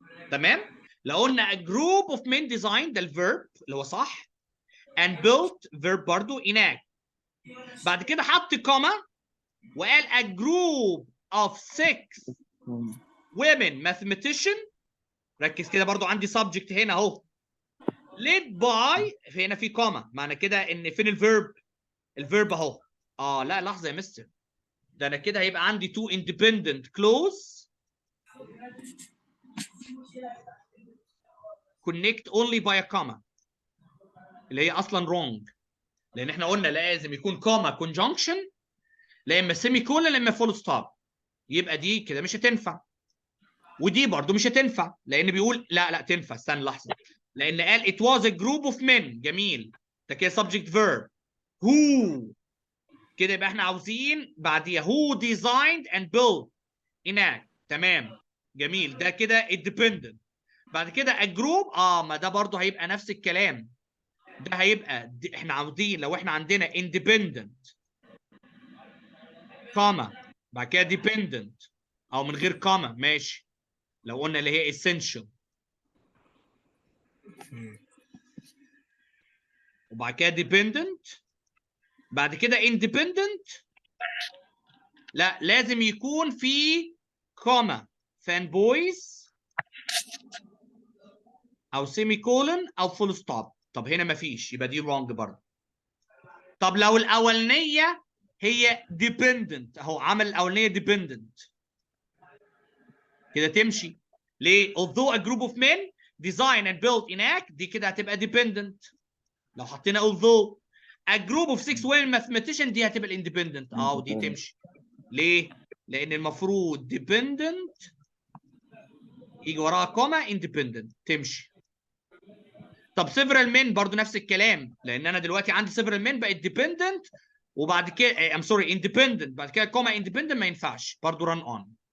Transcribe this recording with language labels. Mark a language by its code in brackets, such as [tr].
[ar] تمام؟ لو قلنا [en] a group of men designed [ar] ده الverb اللي هو صح، and built verb برضو enact. بعد كده حط كوما وقال [en] a group of 6 women mathematician. [ar] ركز كده برضو عندي subject هنا اهو led by، هنا في كوما، معنى كده ان فين الفيرب؟ الفيرب اهو. لا لحظه يا مستر، ده انا كده هيبقى عندي [en] two independent clause connect only by a comma [ar] اللي هي اصلا wrong، لان احنا قلنا لازم يكون كوما conjunction، لا اما سيمي كولن لا اما فول ستوب. يبقى دي كده مش هتنفع، ودي برضو مش هتنفع، لان بيقول لا تنفع. استنى لحظه، لان قال [en] it was a group of men. [ar] جميل، ده كده subject verb who، كده يبقى احنا عاوزين بعديها who designed and built enact. تمام جميل، ده كده independent. بعد كده a group، ما ده برضو هيبقى نفس الكلام، ده هيبقى احنا عاوزين لو احنا عندنا independent كوما بعد كده dependent او من غير كوما ماشي، لو قلنا اللي هي essential وبعد كده dependent بعد كده independent، لا لازم يكون في كوما فان بويز او سيمي كولن او فول ستوب. طب هنا مفيش، يبقى دي wrong برضه. طب لو الاولانيه هي dependent اهو، عمل الاولانيه dependent كده تمشي. [en] ليه؟ although a group of men design and build enact، [ar] دي كده هتبقى [en] dependent. لو حطينا although a group of 6 women mathematician، دي هتبقى independent. [ar] ودي تمشي. ليه؟ لان المفروض dependent يجي وراها كوما independent تمشي. طب several men برضو نفس الكلام، لان انا دلوقتي عندي several men بقت dependent وبعد كده [en] I'm sorry [ar] independent بعد كده كوما independent ما ينفعش برضو run on.